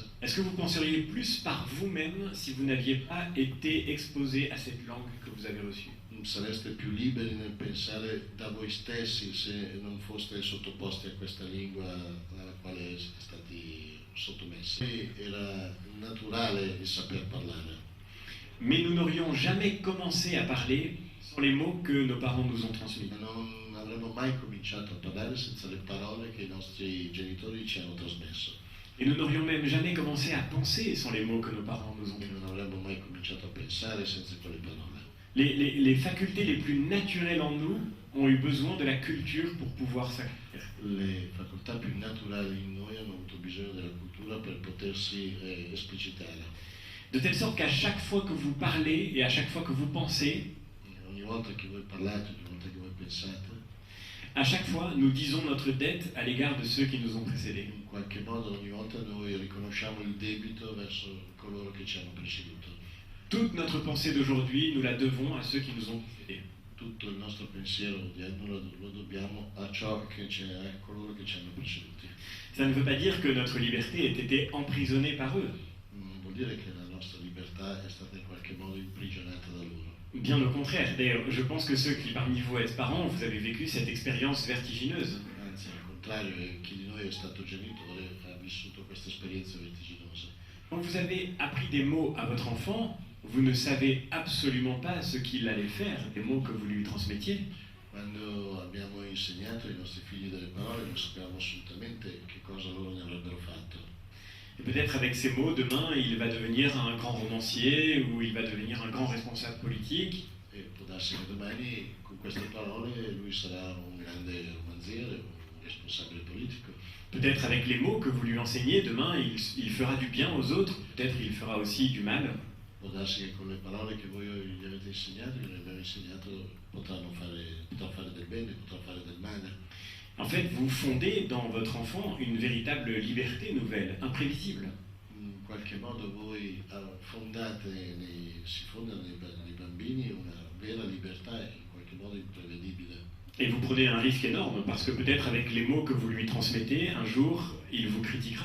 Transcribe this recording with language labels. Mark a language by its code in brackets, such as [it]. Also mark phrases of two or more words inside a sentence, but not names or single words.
[fr] Est-ce que vous penseriez plus par vous-même si vous n'aviez pas été exposé à cette langue que vous avez reçue? [it] sareste più liberi nel pensare da voi stessi se non foste sottoposti a questa lingua alla quale siete stati sottomessi. Era naturale il saper parlare. [fr] Mais nous n'aurions jamais commencé à parler sans les mots que nos parents nous ont transmis. [it] Non avremmo mai cominciato a parlare senza le parole che i nostri genitori ci hanno trasmesso. [fr] Et nous n'aurions même jamais commencé à penser sans les mots que nos parents nous ont [it] E [fr] transmis. [it] non avremmo mai cominciato a pensare senza quelle parole. [fr] Les facultés les plus naturelles en nous ont eu besoin de la culture pour pouvoir s'accomplir. [it] Le facoltà più naturali in noi hanno avuto bisogno della cultura per potersi esplicitare. [fr] De telle sorte qu'à chaque fois que vous parlez et à chaque fois que vous pensez, [it] Ogni volta che voi parlate, ogni volta che voi pensate, [fr] à chaque fois nous disons notre dette à l'égard de ceux qui nous ont précédés. [it] in qualche modo ogni volta noi riconosciamo il debito verso coloro che ci hanno preceduto. [fr] Toute notre pensée d'aujourd'hui, nous la devons à ceux qui nous ont précédés. [it] Tutto il nostro pensiero odierno lo dobbiamo a coloro che ci hanno preceduti. [fr] Ça ne veut pas dire que notre liberté ait été emprisonnée par eux. [it] Non vuol dire che la nostra libertà è stata in qualche modo imprigionata da loro. [fr] Bien au contraire. D'ailleurs, je pense que ceux qui parmi vous êtes parents, vous avez vécu cette expérience vertigineuse. [it] Anzi, al contrario, chi di noi è stato genitore ha vissuto questa esperienza vertiginosa. [fr] Quand vous avez appris des mots à votre enfant, vous ne savez absolument pas ce qu'il allait faire, des mots que vous lui transmettiez. [it] Quando abbiamo insegnato ai nostri figli delle parole non sappiamo assolutamente che cosa loro ne avrebbero fatto. [fr] Et peut-être avec ces mots, demain, il va devenir un grand romancier ou il va devenir un grand responsable politique. [it] E può darsi che domani con queste parole lui sarà un grande romanziere, un responsabile politico. [fr] Peut-être avec les mots que vous lui enseignez, demain, il fera du bien aux autres. Peut-être il fera aussi du mal. [it] Può darsi che con le parole che voi gli avete insegnato, gli abbiamo insegnato, potrà fare del bene, potrà fare del male. [fr] En fait, vous fondez dans votre enfant une véritable liberté nouvelle, imprévisible. [it] In qualche modo voi si fondano nei bambini una vera libertà in qualche modo imprevedibile. [fr] Et vous prenez un risque énorme parce que peut-être avec les mots que vous lui transmettez, un jour, il vous critiquera.